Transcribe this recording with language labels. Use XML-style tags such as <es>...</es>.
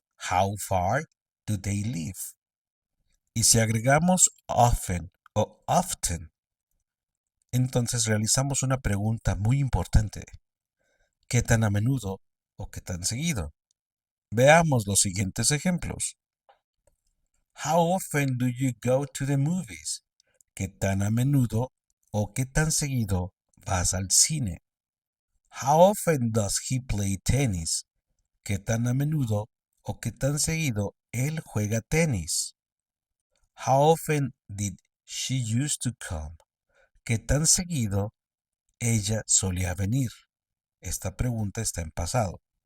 <en>How far do they live?</en> <es>Y si agregamos often o often, entonces realizamos una pregunta muy importante. ¿Qué tan a menudo o qué tan seguido? Veamos los siguientes ejemplos.</es> <en>How often do you go to the movies?</en> <es>¿Qué tan a menudo o qué tan seguido vas al cine?</es> <en>How often does he play tennis?</en> <es>¿Qué tan a menudo o qué tan seguido él juega tenis.</es> <en>How often did she used to come?</en> <es>¿Qué tan seguido ella solía venir? Esta pregunta está en pasado.</es>